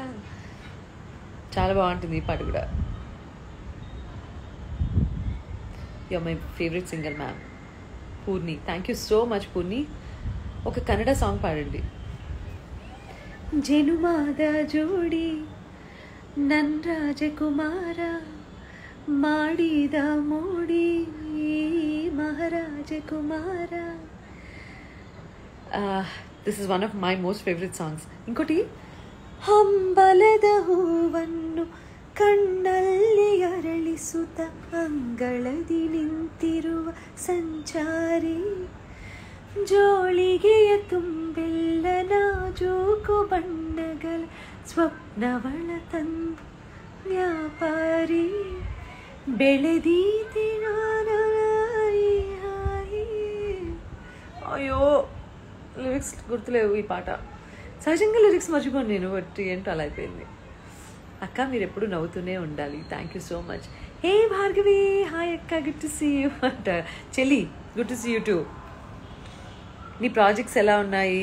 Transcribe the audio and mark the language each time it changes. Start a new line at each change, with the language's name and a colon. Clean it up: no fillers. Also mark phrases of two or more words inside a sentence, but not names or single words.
Telugu: చాలా బాగుంటుంది ఈ పాట కూడా.
English: you are my favorite singer ma'am.
Telugu: పూర్ణి,
English: thank you so much
Telugu: పూర్ణి. ఒక కన్నడ సాంగ్ పాడండి.
Kannada: ಜನುಮದ ಜೋಡಿ ನನ್ ರಾಜಕುಮಾರ ಮಾಡಿದ ಮೋಡಿ ಮಹಾರಾಜ రాజకుమారా.
English: This is one of my most favorite songs.
Telugu: ఇంకోటి,
Kannada: ಹಂಬಲದ ಹೂವನ್ನು ಕಣ್ಣಲ್ಲಿ ಅರಳಿಸುತ್ತ ಅಂಗಳದಿ ನಿಂತಿರುವ ಸಂಚಾರಿ, ಜೋಳಿಗೆಯ ತುಂಬೆಲ್ಲ ನಾಜೂಕು ಬಣ್ಣಗಳ ಸ್ವಪ್ನವಳ ತಂದು ವ್ಯಾಪಾರಿ, ಬೆಳೆದೀತಿ ನಾನಾಯಿ.
Telugu: అయ్యో లిరిక్స్ గుర్తులేవు ఈ పాట. సహజంగా లిరిక్స్ మర్చిపోను నేను, బట్ ఏంటో అలా అయిపోయింది. అక్క మీరు ఎప్పుడు నవ్వుతూనే ఉండాలి.
English: thank you so much.
Telugu: హే భార్గవి, హాయ్ అక్క,
English: good to see you
Telugu: అంట. చెల్లి,
English: good to see you too.
Telugu: నీ ప్రాజెక్ట్స్ ఎలా ఉన్నాయి?